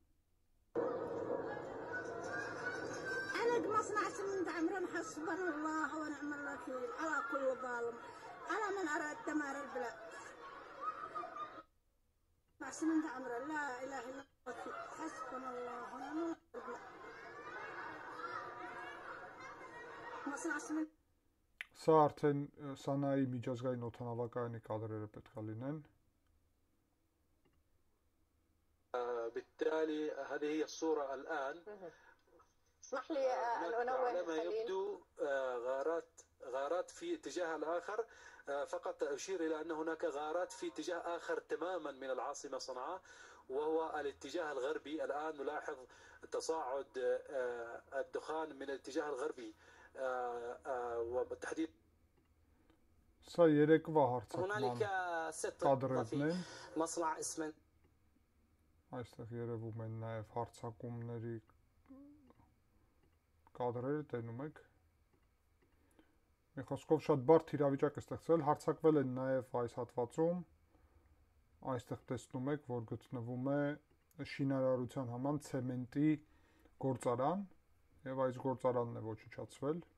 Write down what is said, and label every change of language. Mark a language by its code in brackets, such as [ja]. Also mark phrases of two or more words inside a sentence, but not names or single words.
[ar] مصنع سمنت عمران حسبنا الله ونعم الوكيل على كل ظالم على من أراد دمار البلاد. مع سمنت عمران لا إله إلا الله حسبنا الله ونعم الوكيل. مصنع سمنت [hy] Սա արդեն Սանայի միջազգային օդանավակայանի կադրերը պետք է լինեն։ [ar] بالتالي هذه هي الصورة الآن. اسمح لي أن أنوه على ما يبدو غارات في اتجاه الآخر، فقط أشير إلى أن هناك غارات في اتجاه آخر تماما من العاصمة صنعاء، وهو الاتجاه الغربي. الآن نلاحظ تصاعد الدخان من الاتجاه الغربي وبالتحديد [hy] Սա երեկվա հարձակման [ar] هنالك 6 [hy] կադրերն են։ [ar] مصنع اسمنت [hy] Այստեղ երևում են նաև հարձակումների կադրերը, տենում եք։ Մի խոսքով շատ բարդ իրավիճակ է ստեղծվել, հարձակվել են նաև այս հատվածում։ Այստեղ տեսնում եք, որ գտնվում է շինարարության համար ցեմենտի գործարան, եւ այս գործարանն է ոչնչացվել։